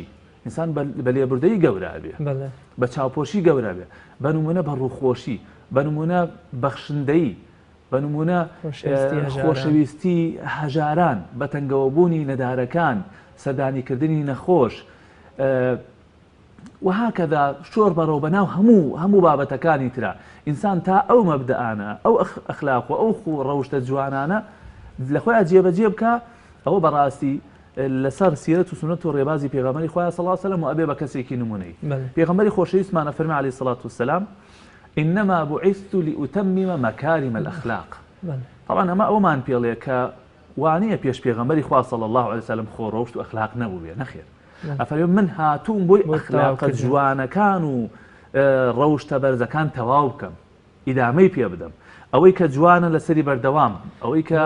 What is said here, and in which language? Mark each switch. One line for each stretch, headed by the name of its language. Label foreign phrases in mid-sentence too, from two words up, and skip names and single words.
Central Kurdish: ئینسان بە لێبوردەیی گەورە بێ، بە چاوپۆشی گەورە بێ، بەنمونە بە ڕووخۆشی، بەنمونە بەخشندەیی، بەنمونە خۆشەویستی هەژاران، بەتەنگەوەبوونی نەدارەکان، سەردانیکردنی نەخۆش وهكذا شۆر بەڕەو بەناو هەموو بابەتەکانی ترا. ئینسان تا ئەو مەبدەئانە، ئەو ئەخلاق و ئەو ڕەوشتە جوانانە لە خۆیان جێبەجێ بکە، ئەوە بەڕاستی لەسەر سیرەت و سنەت و ڕێبازی پێغەمبەری خوا
Arabic: صلی الله علیه وسلم
Central Kurdish: و ئەبێ بە کەسێکی نمونەی. پێغەمبەری خۆشەویستمانە فەرمی
Arabic: عەلەیهی سەڵات وسەلام إنما بعثت لأتمم مكارم الأخلاق.
Central Kurdish: طبعا ئەمە ئەومان پێڵێ کە وانەیە پێش پێغەمبەری خوا
Arabic: صلی الله علیه وسلم
Central Kurdish: خۆ ڕەوشت و ئەخلاق نەبوو بێ، نەخێر. ئەفەرمێ من هاتووم بۆی ئەخلاقە جوانەکان و ڕەوشتە بەرزەکان تەواو بکەم، ئیدامەی پێ بدەم. ئەوەی کە جوانە لەسەری بەردەوام، ئەوەی کە